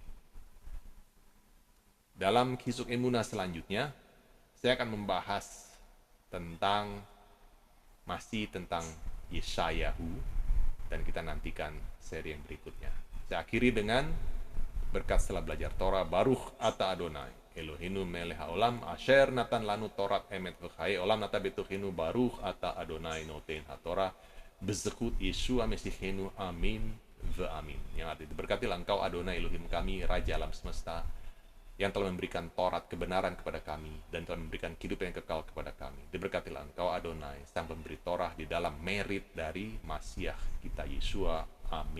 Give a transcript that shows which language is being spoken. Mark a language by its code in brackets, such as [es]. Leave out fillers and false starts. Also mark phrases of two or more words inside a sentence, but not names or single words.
[id] Dalam Kisuk Emunah selanjutnya, saya akan membahas tentang masih tentang Yeshayahu, dan kita nantikan seri yang berikutnya. Saya akhiri dengan berkat setelah belajar Torah, [he] ברוך אתה אדוני אלוהינו מלך העולם אשר נתן לנו תורת אמת וחיי עולם נטע בתוכנו ברוך אתה אדוני נותן התורה בזכות ישוע משיחנו אמן ואמן. [id] Yang arti diberkatilah engkau Adonai Elohim kami, Raja alam semesta, yang telah memberikan Taurat kebenaran kepada kami dan telah memberikan kehidupan yang kekal kepada kami. Diberkatilah engkau Adonai, sang pemberi Torah, di dalam merit dari Masyiah kita Yeshua.